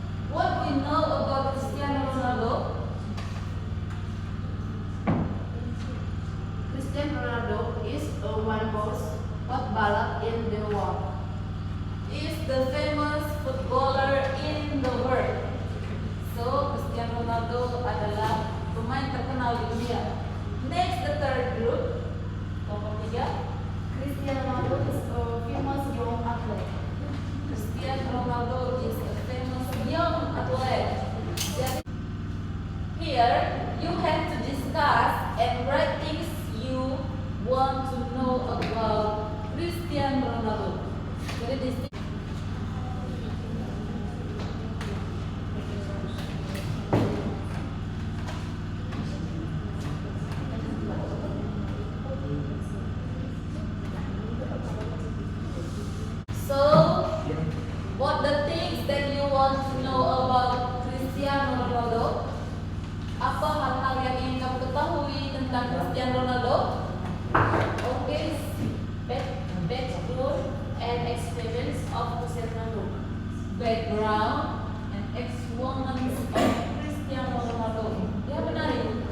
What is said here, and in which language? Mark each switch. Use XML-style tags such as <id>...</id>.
<en>What we know about Cristiano Ronaldo? Cristiano Ronaldo is one most footballer in the world. Is the famous footballer in the world.</en> <id>So Cristiano Ronaldo adalah pemain terkenal di dunia.</id> <en>Next, the third group.</en> <id>Nomor 3.</id> <en>Cristiano Ronaldo is a famous young athlete. Cristiano Ronaldo is a famous young athlete. Jadi, here you have to discuss and write things you want to know about Cristiano Ronaldo.</en> <id>Jadi di sini</id> <en>what the things that you want to know about Cristiano Ronaldo?</en> <id>Apa hal-hal yang ingin kamu ketahui tentang Cristiano Ronaldo?</id> <en>Okay, background and experience of Cristiano Ronaldo. Background and experience of Cristiano Ronaldo.</en> <id>Ya menarik.</id>